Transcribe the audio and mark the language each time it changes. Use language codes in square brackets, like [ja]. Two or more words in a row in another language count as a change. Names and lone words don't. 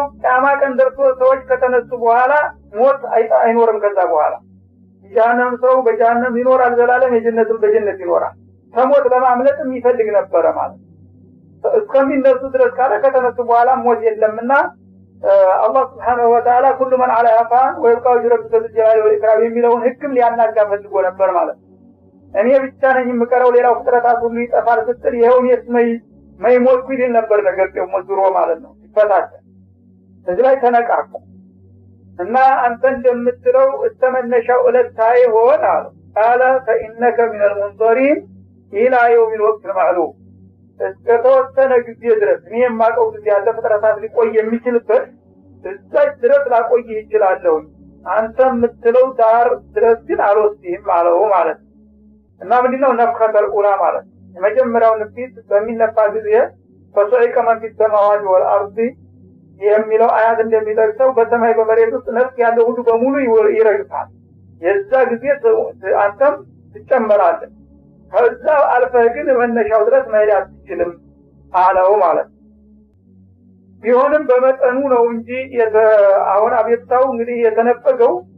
[am] ቂያማ ቀን ደርሶ ሰዎች ከተነሱ በኋላ ሞት አይኖርም። ከዛ በኋላ ጀሃነም ሰው በጀሃነም ይኖራል ዘላለም፣ የጀነትም በጀነት ይኖራል። ከሞት ለማምለጥም ይፈልግ ነበር ማለት እስከሚነሱ ድረስ ካለ ከተነሱ በኋላ ሞት የለምና አላህ [ar] سبحانه وتعالى [am] ሁሉ [ar] ማን عليها فان ويبقى جرب الجلال والإكرام [am] የሚለውን ህግም ሊያናጋ ፈልጎ ነበር ማለት እኔ ብቻ ነኝ የምቀረው ሌላው ፍጥረታት ሁሉ ይጠፋል ስትል ይሄው የማይሞት ይል ነበር ነገር ደግሞ ዙሮ ማለት ነው ይፈታል። ስለዚህ ላይ ተነቃቁ እና አንተ እንደምትለው እተመነሻው እለታይ ሆነ አለ [ar] فإنك من المنظرين إلى يوم الوقت المعلوم [am] እስከተወሰነ ጊዜ ድረስ እኔ የማቀው ጊዜ ያለ ፍጥረታት ሊቆይ የሚችልበት እዛች ድረስ ላቆይ ይችላል። አንተ የምትለው ዳር ድረስ ግን አልወስድህም አለው ማለት እና ምንድነው [ar] النفخة الأولى [am] ማለት የመጀመሪያው ንፊት በሚነፋ ጊዜ [ar] فصعق من في السماوات والأرض [am] የሚለው አያት እንደሚጠቅሰው በሰማይ በመሬት ውስጥ ነፍስ ያለው ሁሉ በሙሉ ይረግፋል። የዛ ጊዜ አንተም ትጨመራለህ። ከዛ አልፈህ ግን መነሻው ድረስ መሄድ አትችልም አለው ማለት ቢሆንም በመጠኑ ነው እንጂ አሁን አቤታው እንግዲህ የተነፈገው